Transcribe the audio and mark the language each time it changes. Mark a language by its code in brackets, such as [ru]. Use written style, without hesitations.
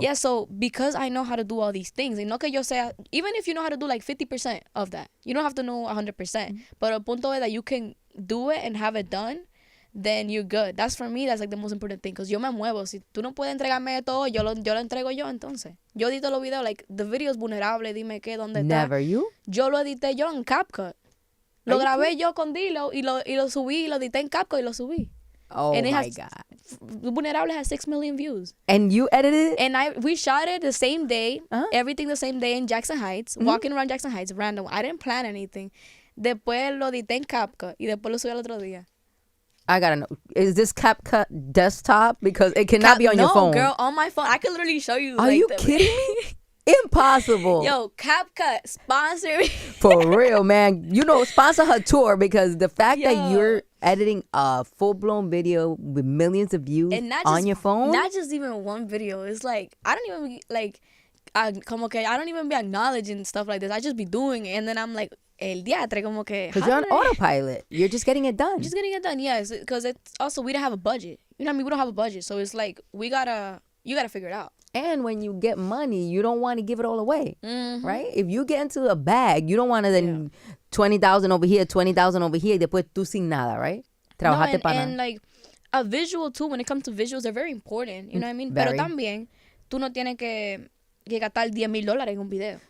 [en] Yeah, so because I know how to do all these things, [es] y no que yo sea, [en] even if you know how to do like 50% of that, you don't have to know 100%. But [es] el punto es [en] that you can do it and have it done, then you're good. That's for me, that's like the most important thing. [es] Because yo me muevo. Si tú no puedes entregarme todo, yo lo entrego yo entonces. Yo edito los videos, [en] like the video [es] es vulnerable, dime qué, dónde está. [en] Never you? [es] Yo lo edité yo en CapCut. Lo grabé yo con Dilo y lo subí, lo edité en CapCut y lo subí. [en] Oh and my God. Vulnerable has 6 million views. And you edited it? And we shot it the same day, everything the same day in Jackson Heights, walking around Jackson Heights, random. I didn't plan anything. [es] Después lo edité en CapCut y después lo subí al otro día. [en] I gotta know. Is this CapCut desktop? Because it cannot be on your phone. No, girl, on my phone. I can literally show you. Are you kidding me? Impossible. Yo, CapCut, sponsor me. For real, man. Sponsor her tour, because the fact that you're editing a full-blown video with millions of views on your phone. Not just even one video. It's like, I don't even, like, I don't even be acknowledging stuff like this. I just be doing it. And then I'm like, el diatre, como que. Because you're on autopilot. You're just getting it done. Just getting it done, yes. Because it's also, we don't have a budget. You know what I mean? We don't have a budget. So it's like, you gotta figure it out. And when you get money, you don't want to give it all away, right? If you get into a bag, you don't want to then 20,000 over here, 20,000 over here, [es] después tú sin nada, right? Trabajaste para nada. [en] And like a visual too, when it comes to visuals, they're very important, you know what I mean? Very. [es] Pero también, tú no tienes que gastar $10,000 en un video.